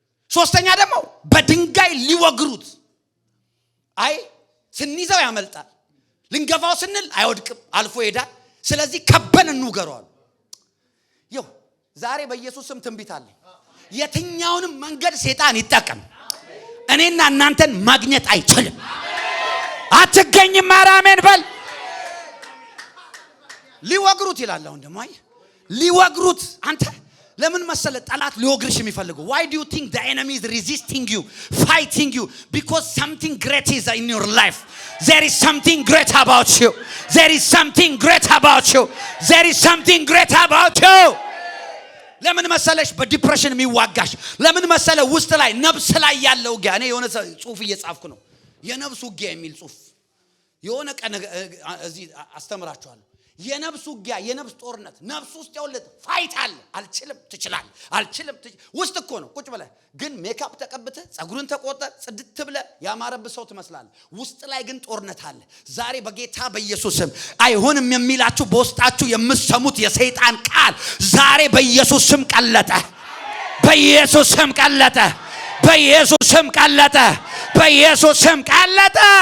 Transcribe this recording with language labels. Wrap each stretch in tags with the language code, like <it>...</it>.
<am>ሶስተኛ ደግሞ በድንጋይ ሊወግሩት። አይ ስንይዘው ያመልጣል፣ ልንገፋው ስንል አይወድቅም፣ አልፎ ይሄዳል። ስለዚህ ከበን እንውገረዋል። ይኸው ዛሬ በኢየሱስ ስም ትንቢት አለ። የትኛውንም መንገድ ሰይጣን ይጠቀም እኔና እናንተን ማግኘት አይችልም። አትገኝም። አሜን በል። ሊወግሩት ይላል። አሁን ደግሞ አይ ሊወግሩት። አንተ ለምን መሰለ ጠላት ሊወግርሽ የሚፈልገው?</am> <en>why do you think the enemy is resisting you, fighting you? Because something great is in your life. There is something great about you. There is something great about you. There is something great about you.</en> <am>ለምን መሰለሽ በዲፕሬሽን የሚዋጋሽ? ለምን መሰለ ውስጥ ላይ ነፍስ ላይ ያለው ውጊያ። እኔ የሆነ ጽሁፍ እየጻፍኩ ነው፣ የነፍስ ውጊያ የሚል ጽሁፍ። የሆነ ቀን እዚህ አስተምራችኋለሁ። የነፍስ ውጊያ፣ የነፍስ ጦርነት። ነፍስ ውስጥ ያውለት ፋይት አለ። አልችልም፣ ትችላለህ፣ አልችልም ውስጥ እኮ ነው ቁጭ ብለህ። ግን ሜካፕ ተቀብተህ ጸጉርን ተቆርጠ ጽድት ብለህ ያማረብህ ሰው ትመስላለህ። ውስጥ ላይ ግን ጦርነት አለ። ዛሬ በጌታ በኢየሱስ ስም አይሆንም የሚላችሁ በውስጣችሁ የምትሰሙት የሰይጣን ቃል ዛሬ በኢየሱስ ስም ቀለጠ። በኢየሱስ ስም ቀለጠ። በኢየሱስ ስም ቀለጠ። በኢየሱስ ስም ቀለጠ።</am>